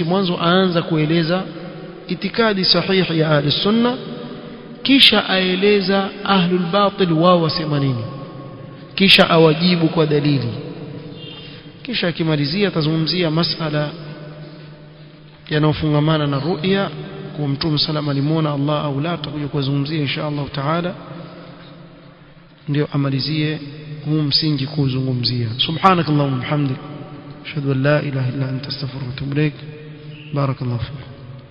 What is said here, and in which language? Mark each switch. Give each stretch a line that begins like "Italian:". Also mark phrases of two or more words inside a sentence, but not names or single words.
Swahili: mwanzo aanza kueleza itikadi sahihi ya
Arabic: أهل السنة,
Swahili: kisha aeleza
Arabic: أهل الباطل
Swahili: wao wasema nini, kisha awajibu kwa dalili. kisha akimalizia atazungumzia masala yanayofungamana na ru'ya kwa Mtume sallam alimuona Allah au la, tutakuja kuzungumzia
Arabic: إن شاء الله تعالى,
Swahili: ndio amalizie huu msingi kuzungumzia.
Arabic: سبحانك اللهم وبحمدك أشهد أن لا إله إلا أنت أستغفرك وأتوب إليك. بارك الله فيك.